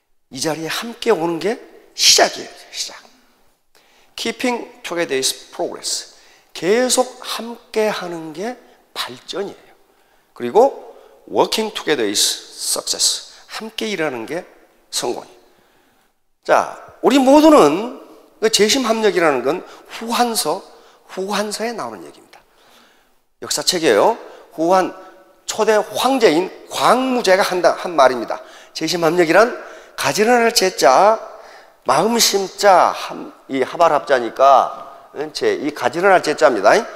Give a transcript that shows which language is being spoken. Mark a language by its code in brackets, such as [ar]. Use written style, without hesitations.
[ko] 이 자리에 함께 오는 게 시작이에요. 시작. [en] keeping together is progress. [ko] 계속 함께 하는 게 발전이에요. 그리고 [en] working together is success. [ko] 함께 일하는 게 성공이에요. 자, 우리 모두는 재심합력이라는 건 후한서에 나오는 얘기입니다. 역사책이에요. 초대 황제인 광무제가 한 말입니다. 재심합력이란 가지런할 제자, 마음 심자, 이 하발합자니까 이 가지런할 제자입니다.